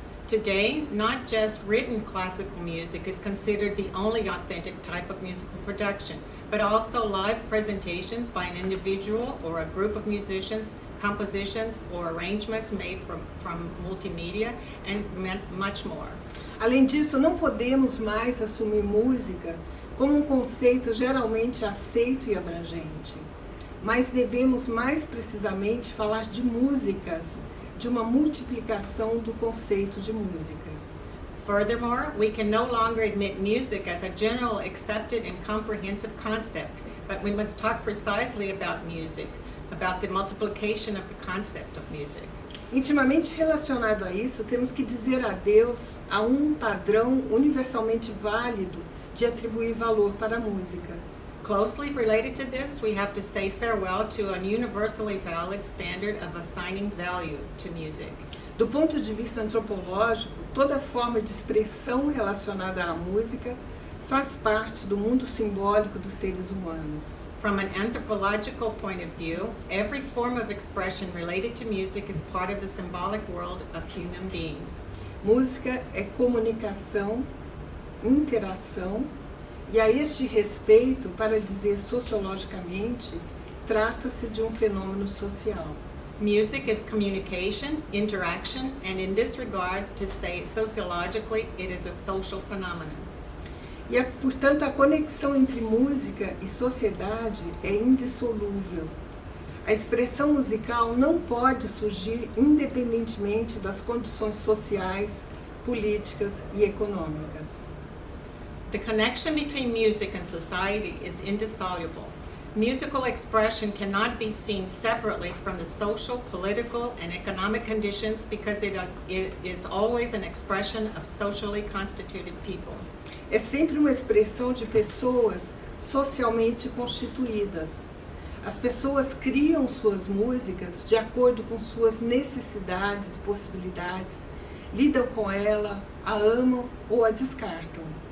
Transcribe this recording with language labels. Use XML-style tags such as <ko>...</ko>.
<en>Today, not just written classical music is considered the only authentic type of musical production, but also live presentations by an individual or a group of musicians, compositions or arrangements made from multimedia, and much more.</en> <pt>Além disso, não podemos mais assumir música como um conceito geralmente aceito e abrangente, mas devemos mais precisamente falar de músicas, de uma multiplicação do conceito de música.</pt> <en>Furthermore, we can no longer admit music as a general accepted and comprehensive concept, but we must talk precisely about music, about the multiplication of the concept of music.</en> <pt>Intimamente relacionado a isso, temos que dizer adeus a um padrão universalmente válido de atribuir valor para a música.</pt> <en>Closely related to this, we have to say farewell to a universally valid standard of assigning value to music.</en> <pt>Do ponto de vista antropológico, toda forma de expressão relacionada à música faz parte do mundo simbólico dos seres humanos.</pt> <en>From an anthropological point of view, every form of expression related to music is part of the symbolic world of human beings.</en> <pt>Música é comunicação, interação, e a este respeito, para dizer sociologicamente, trata-se de um fenômeno social.</pt> <en>Music is communication, interaction, and in this regard, to say it sociologically, it is a social phenomenon.</en> <pt>E, portanto, a conexão entre música e sociedade é indissolúvel. A expressão musical não pode surgir independentemente das condições sociais, políticas e econômicas.</pt> <en>The connection between music and society is indissoluble. Musical expression cannot be seen separately from the social, political, and economic conditions because it is always an expression of socially constituted people.</en> <pt>É sempre uma expressão de pessoas socialmente constituídas. As pessoas criam suas músicas de acordo com suas necessidades e possibilidades, lidam com ela, a amam ou a descartam.</pt>